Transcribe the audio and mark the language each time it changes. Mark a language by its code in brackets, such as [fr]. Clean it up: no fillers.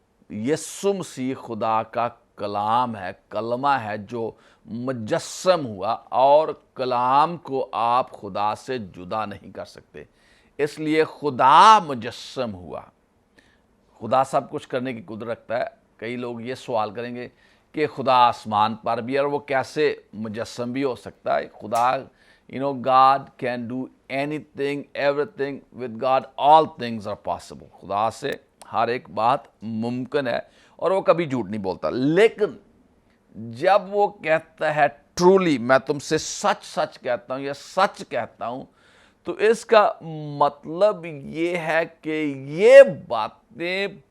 [ur] یسوع مسیح خدا کا کلام ہے، کلمہ ہے جو مجسم ہوا، اور کلام کو آپ خدا سے جدا نہیں کر سکتے، اس لیے خدا مجسم ہوا۔ خدا سب کچھ کرنے کی قدرت رکھتا ہے۔ کئی لوگ یہ سوال کریں گے کہ خدا آسمان پر بھی ہے اور وہ کیسے مجسم بھی ہو سکتا ہے؟ خدا [en] God can do anything, everything. With God all things are possible. [ur] خدا سے ہر ایک بات ممکن ہے اور وہ کبھی جھوٹ نہیں بولتا۔ لیکن جب وہ کہتا ہے ٹرولی میں تم سے سچ سچ کہتا ہوں یا سچ کہتا ہوں، تو اس کا مطلب یہ ہے کہ یہ باتیں،